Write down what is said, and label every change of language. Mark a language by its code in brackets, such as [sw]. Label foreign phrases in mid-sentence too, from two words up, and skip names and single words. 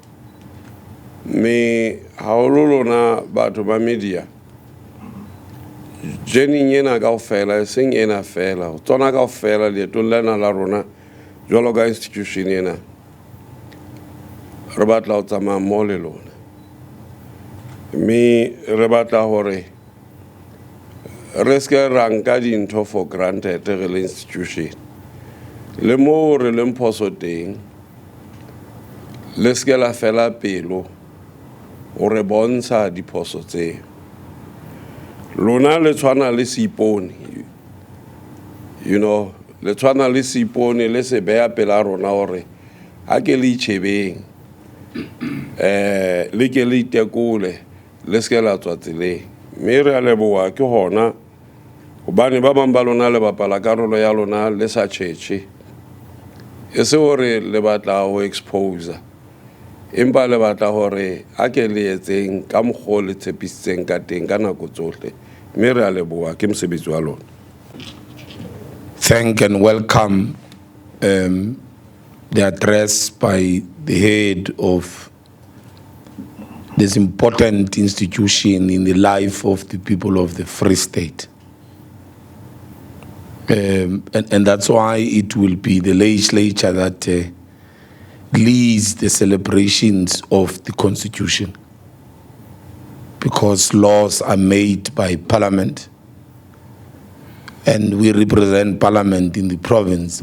[st] mme haholo lona batho ba media jening ena kaofela seng ena fela tsona kaofela leetong lena la rona jwalo ka institution ena re batla go tsamaya mmogo le lona mme re batla gore re se ra nka dintho [en] for granted [st] re le institution le mo re leng phoso teng le se la fela pelo gore bontsha diphoso tseo lona le tshwana le seipone [en] you know [st] le tshwana le seipone le se beya pela rona gore a ke le itšhebeng le ke le itekole le se la tswa tseleng mme re a leboga ke gona gobane ba bang ba lona le bapala karolo ya lona le sa tšhetše e se gore le batla go exposa empa le batla gore a ke le etseng ka mokgwa le tshepisitseng ka teng ka nako tsohle mme re a leboga ke mosebetsi wa lona. [en] Thank and welcome the address by the head of this important institution in the life of the people of the Free State. And that's why it will be the legislature that leads the celebrations of the Constitution, because laws are made by Parliament and we represent Parliament in the province.